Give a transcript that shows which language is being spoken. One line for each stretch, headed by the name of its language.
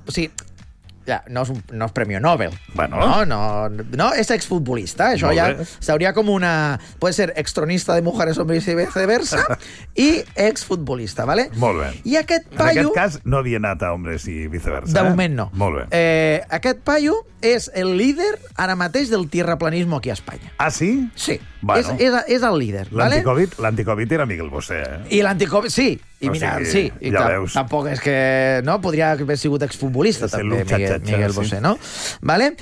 Catalan: O sigui, ja, no és Premio Nobel.
Spanish: Bueno.
Catalan: No, és exfutbolista. Això ja seria com una...
Spanish: Puede ser extronista de Mujeres, Hombres y Viceversa
Catalan: i exfutbolista,
Spanish: ¿vale?
Catalan: Molt bé. I aquest paio... En aquest cas no havia anat a Hombres y Viceversa. De moment no. Molt bé. Aquest paio és el líder ara mateix del tierraplanismo aquí a Espanya. Ah, sí? Sí.
Spanish: Bueno.
Catalan: És el líder, ¿vale? L'anticovid era Miguel Bosé, eh? I l'anticovid, sí. I mira, o sigui, sí, i ja veus. Tampoc és que... No? Podria haver sigut exfutbolista, també, Miguel Bosé, sí. No? Vale?